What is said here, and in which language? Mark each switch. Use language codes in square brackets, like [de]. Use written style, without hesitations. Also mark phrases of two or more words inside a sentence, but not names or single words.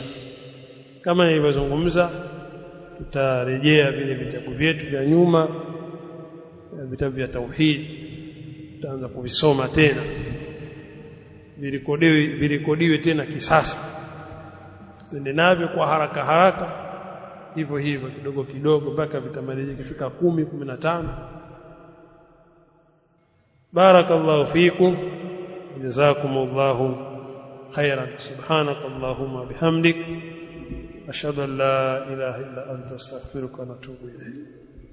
[sw] Kama nilivyozungumza, tutarejea vile vitabu vyetu vya nyuma, vitabu vya tauhid, tutaanza kuvisoma tena, virekodiwe tena kisasa, tuende navyo kwa haraka haraka hivyo hivyo kidogo kidogo mpaka vitamalizika kufika 10 15. [ar] بارك الله فيكم جزاكم الله خيرا. سبحانك اللهم بحمدك أشهد أن لا إله إلا أنت أستغفرك وأتوب إليك.